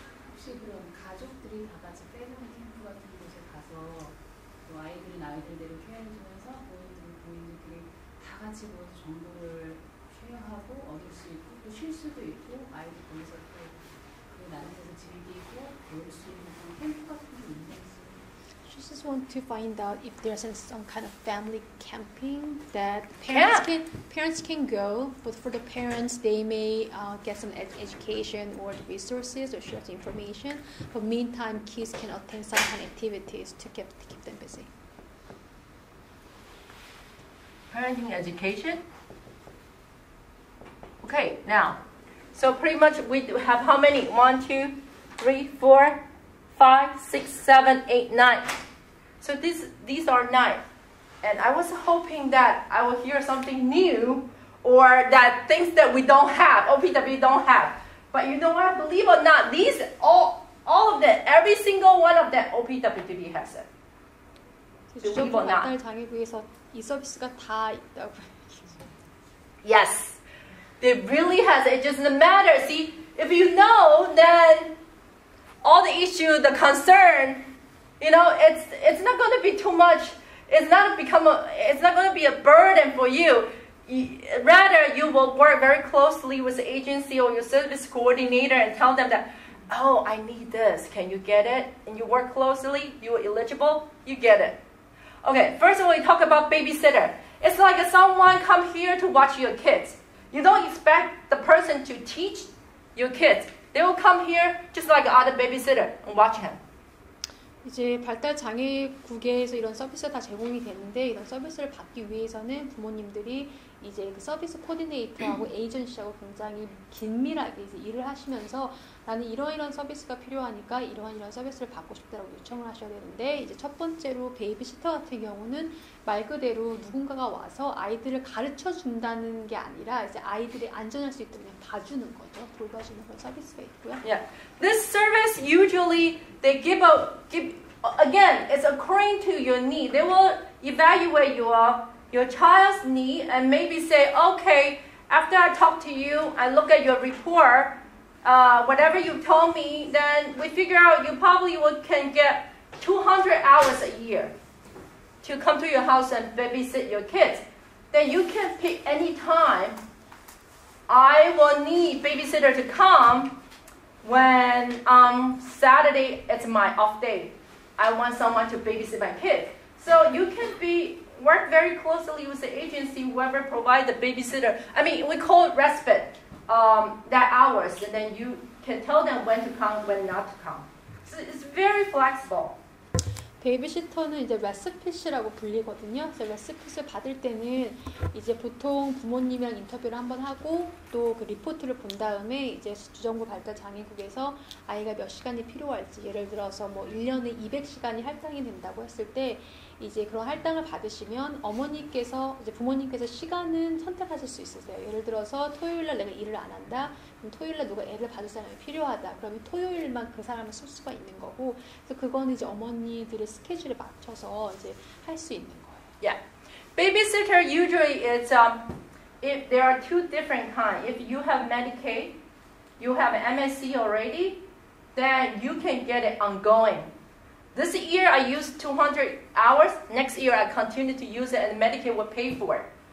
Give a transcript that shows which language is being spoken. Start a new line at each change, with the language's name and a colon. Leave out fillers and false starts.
Korean: 혹시 그럼 가족들이 다 같이 패밀리 캠프 같은 곳에 가서 아이들은 아이들대로 케어해주면서 부모님들이 다 같이 모여서 정보를 쉐어하고 얻을 수 있고 또 쉴 수도 있고 아이들 거기서 또 그 나름대로 즐기고 배울 수 있는 그런 캠프 같은 게 있는지.
English: She just wants to find out if there's some kind of family camping that parents can go, but for the parents they may get some education or the resources or share the information. But meantime, kids can attend some kind of activities to keep them busy. Parenting education. Okay, now, so pretty much we have how many? 1, 2, 3, 4, 5, 6, 7, 8, 9. So these are 9. And I was hoping that I will hear something new or that things that we don't have, OPW don't have. But you know what? Believe it or not, these all of them, every single one of them, OPWDB has it.
Korean: 주정부 발달 장애구에서 이 서비스가 다 있다고.
English: Yes, it really has. It doesn't matter. See, if you know, then all the issue, the concern, it's not going to be too much. It's not going to be a burden for you. Rather, you will work very closely with the agency or your service coordinator and tell them that, oh, I need this. Can you get it? And you work closely. You are eligible. You get it. Okay, first of all, we talk about babysitter. It's like someone come here to watch your kids. You don't expect the person to teach your kids. They will come here just like other babysitter and watch him.
Korean: 이제 발달 장애국에서 이런 서비스가 다 제공이 되는데 이런 서비스를 받기 위해서는 부모님들이 이제 그 서비스 코디네이터하고 에이전시하고 굉장히 긴밀하게 이제 일을 하시면서 나는 이런 서비스가 필요하니까 이런 서비스를 받고 싶다라고 요청을 하셔야 되는데 이제 첫 번째로 베이비시터 같은 경우는 말 그대로 누군가가 와서 아이들을 가르쳐 준다는 게 아니라 이제 아이들이 안전할 수 있도록 그냥 봐주는 거죠. 돌봐주는 그런 서비스가 있고요.
English: Yeah. This service usually they give again, it's according to your need. They will evaluate your child's need and maybe say, okay, after I talk to you, I look at your report, whatever you told me, then we figure out you probably can get 200 hours a year to come to your house and babysit your kids. Then you can pick any time. I will need babysitter to come when Saturday it's my off day. I want someone to babysit my kids. So you can work very closely with the agency, whoever provides the babysitter. I mean, we call it respite, that hours, and then you can tell them when to come, when not to come. So it's very flexible.
Korean: 베이비시터는 이제 레스핏이라고 불리거든요. 그래서 레스핏을 받을 때는 이제 보통 부모님이랑 인터뷰를 한번 하고 또 그 리포트를 본 다음에 이제 주정부 발달 장애국에서 아이가 몇 시간이 필요할지 예를 들어서 뭐 1년에 200시간이 할당이 된다고 했을 때 이제 그런 할당을 받으시면 어머니께서 이제 부모님께서 시간은 선택하실 수 있으세요. 예를 들어서 토요일날 내가 일을 안 한다. 그럼 토요일날 누가 애를 봐줄 사람이 필요하다. 그러면 토요일만 그 사람을 쓸 수가 있는 거고. 그래서 그거는 이제 어머니들의 스케줄에 맞춰서 이제 할 수 있는 거예요.
English: Yeah, babysitter usually is if there are two different kinds. If you have Medicaid, you have MSC already, then you can get it ongoing. This year I used 200 hours. Next year I continue to use it and Medicaid will pay for it.